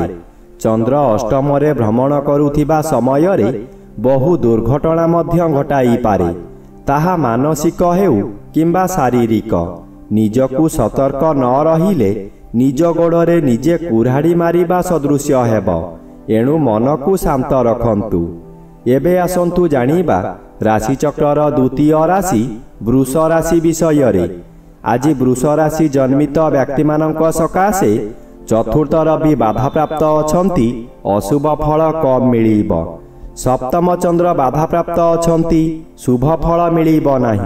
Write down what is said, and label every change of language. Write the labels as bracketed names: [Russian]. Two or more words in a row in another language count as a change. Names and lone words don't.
[Odia] ଚନ୍ଦ୍ର ଅଷ୍ଟମରେ ଭ୍ରମଣ କରୁଥିବା ସମୟରେ ବହୁ ଦୁର୍ଘଟଣା ମଧ୍ୟ ଘଟାଇ ପାରେ, ତାହା ମାନସିକ ହେଉ କିମ୍ବା ଶାରୀରିକ। ନିଜକୁ ସତର୍କ ନ ରହିଲେ ନିଜ ଗୋଡ଼େ ନିଜେ କୁରାଢ଼ି ମାରିବା ସଦୃଶ ହେବ। ଏଣୁ ମନକୁ ଶାନ୍ତ ରଖନ୍ତୁ। ଏବେ ଆସନ୍ତୁ ଜାଣିବା ରାଶିଚକ୍ରର ଦ୍ୱିତୀୟ ରାଶି ବୃଷ ରାଶି ବିଷୟରେ। ଆଜି ବୃଷ ରାଶି ଜନ୍ମିତ ବ୍ୟକ୍ତିମାନଙ୍କ ସକାଶେ ଚତୁର୍ଥ ରବି ବାଧାପ୍ରାପ୍ତ ଅଛନ୍ତି, ଅଶୁଭ ଫଳ କମ୍ ମିଳିବ। ସପ୍ତମ ଚନ୍ଦ୍ର ବାଧାପ୍ରାପ୍ତ ଅଛନ୍ତି, ଶୁଭ ଫଳ ମିଳିବ ନାହିଁ।